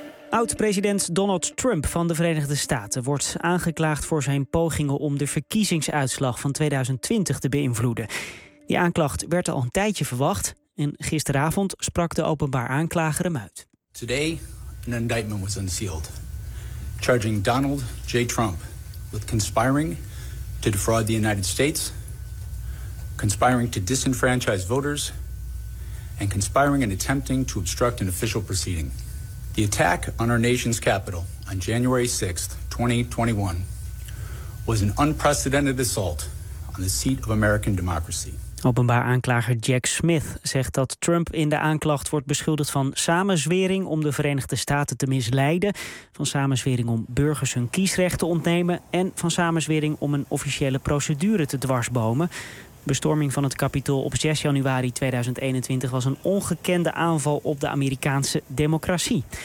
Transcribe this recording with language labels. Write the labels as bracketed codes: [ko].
[nl] Oud-president Donald Trump van de Verenigde Staten wordt aangeklaagd voor zijn pogingen om de verkiezingsuitslag van 2020 te beïnvloeden. Die aanklacht werd al een tijdje verwacht en gisteravond sprak de openbaar aanklager hem uit. [en] Today, an indictment was unsealed, charging Donald J. Trump with conspiring to defraud the United States, conspiring to disenfranchise voters, and conspiring and attempting to obstruct an official proceeding. The attack on our nation's capital on January 6th, 2021 was an unprecedented assault on the seat of American democracy. [nl] Openbaar aanklager Jack Smith zegt dat Trump in de aanklacht wordt beschuldigd van samenzwering om de Verenigde Staten te misleiden, van samenzwering om burgers hun kiesrecht te ontnemen en van samenzwering om een officiële procedure te dwarsbomen. Bestorming van het Capitool op 6 januari 2021 was een ongekende aanval op de Amerikaanse democratie.